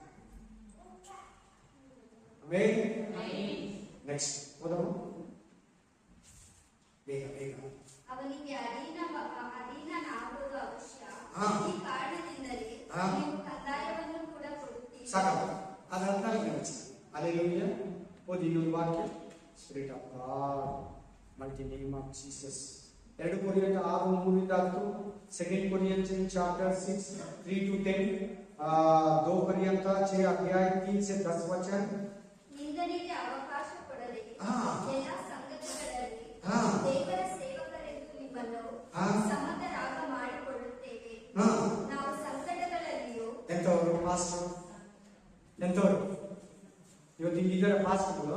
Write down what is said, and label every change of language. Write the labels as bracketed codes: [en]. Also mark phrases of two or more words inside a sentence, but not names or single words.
[kn] ನೆಕ್ಸ್ಟ್ ಓದಮ್ಮ ಬೇಗ ಬೇಗ. ಅವನಿಗೆ ಅಧೀನನಾಗುವುದು ಅವಶ್ಯ. ಈ ಕಾರಣದಿಂದಲೇ ನೀವು ಕಂದಾಯವನ್ನು ಕೂಡ ಕೊಡುತ್ತೀರಿ. ಸಾಕಪ್ಪ, ಅದಾದ್ಮೇಲೆ ಹಲ್ಲೆಲೂಯಾ. ಓದಿ ಇನ್ನೊಂದು ವಾಕ್ಯ. [en] Spirit of God, mighty name of Jesus. [hi] 2 Corinthians 6:3-10, 2 Corinthians chapter 6 3-10, 2 Corinthians 6 अध्याय 3 से 10 वचन. [kn] ನಿಂದನೆಗೆ ಅವಕಾಶ ಕೊಡದೆ ಎಲ್ಲ ಸಂಗತಿಗಳಲ್ಲಿ ದೇವರ ಸೇವಕರೆಂದು ನಿಮ್ಮನ್ನು ಸಮರ್ಥರಾಗ ಮಾಡಿಕೊಳ್ಳುತ್ತೇವೆ. ನಾವು ಸಂಕಟಗಳಲ್ಲಿಯೂ ಎಂತವರು ಪಾಸ್ಟರ್? ಎಂತವರು ಇವತ್ತು ಹಿಂಗಿದ್ದಾರೆ ಪಾಸ್ಟರ್ಗಳು?